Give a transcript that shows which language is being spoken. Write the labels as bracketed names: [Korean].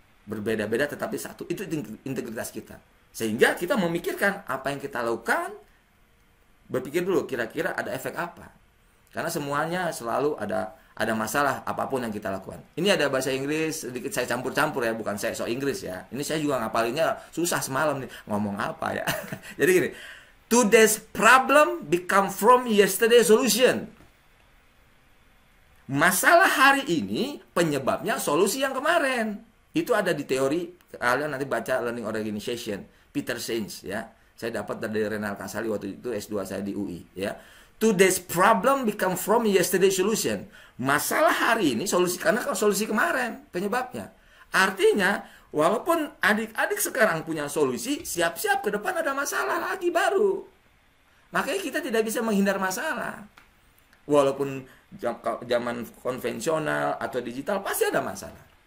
[Indonesian] Berbeda-beda tetapi satu, itu integritas kita. Sehingga kita memikirkan apa yang kita lakukan, berpikir dulu kira-kira ada efek apa. Karena semuanya selalu ada masalah apapun yang kita lakukan. Ini ada bahasa Inggris, sedikit saya campur-campur ya, bukan saya sok Inggris ya. Ini saya juga ngapalinnya susah semalam nih, ngomong apa ya. Jadi gini, [English] today's problem become from yesterday's solution. [Indonesian] Masalah hari ini penyebabnya solusi yang kemarin. Itu ada di teori, kalian nanti baca Learning Organization, Peter Senge ya. Saya dapat dari Renal Kasali waktu itu S2 saya di UI ya. [English] Today's problem become from yesterday's solution. [Indonesian] Masalah hari ini solusi karena solusi kemarin penyebabnya. Artinya walaupun adik-adik sekarang punya solusi, siap-siap ke depan ada masalah lagi baru. Makanya kita tidak bisa menghindar masalah. Walaupun zaman konvensional atau digital pasti ada masalah.